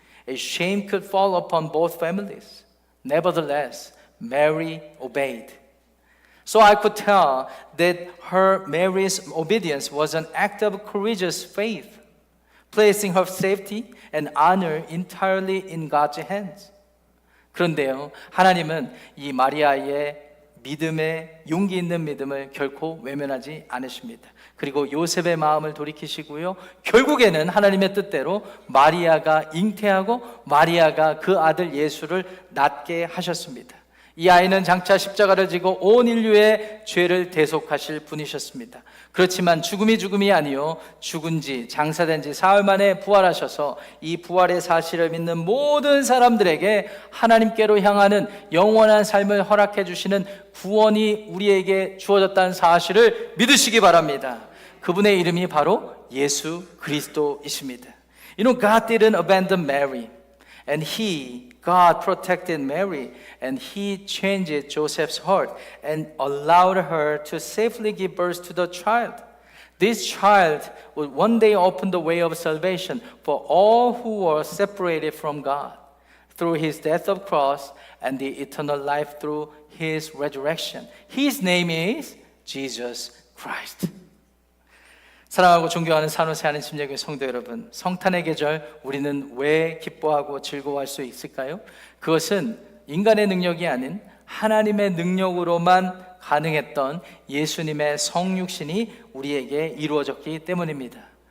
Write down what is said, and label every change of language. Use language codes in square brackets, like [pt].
[en] A shame could fall upon both families. Nevertheless, Mary obeyed. So I could tell that Mary's obedience was an act of courageous faith, placing her safety and honor entirely in God's hands. [ko] 그런데요, 하나님은 이 마리아의 믿음의 용기 있는 믿음을 결코 외면하지 않으십니다. 그리고 요셉의 마음을 돌이키시고요, 결국에는 하나님의 뜻대로 마리아가 잉태하고 마리아가 그 아들 예수를 낳게 하셨습니다. 이 아이는 장차 십자가를 지고 온 인류의 죄를 대속하실 분이셨습니다. 그렇지만 죽음이 아니요, 죽은 지 장사된 지 사흘 만에 부활하셔서 이 부활의 사실을 믿는 모든 사람들에게 하나님께로 향하는 영원한 삶을 허락해 주시는 구원이 우리에게 주어졌다는 사실을 믿으시기 바랍니다. 그분의 이름이 바로 예수 그리스도이십니다. [en] You know, God didn't abandon Mary, and God protected Mary, and He changed Joseph's heart and allowed her to safely give birth to the child. This child would one day open the way of salvation for all who were separated from God through His death of cross and the eternal life through His resurrection. His name is Jesus Christ. [ko] 사랑하고 존경하는 산호세 하나님침례교회 성도 여러분, 성탄의 계절 우리는 왜 기뻐하고 즐거워할 수 있을까요? 그것은 인간의 능력이 아닌 하나님의 능력으로만 가능했던 예수님의 성육신이 우리에게 이루어졌기 때문입니다.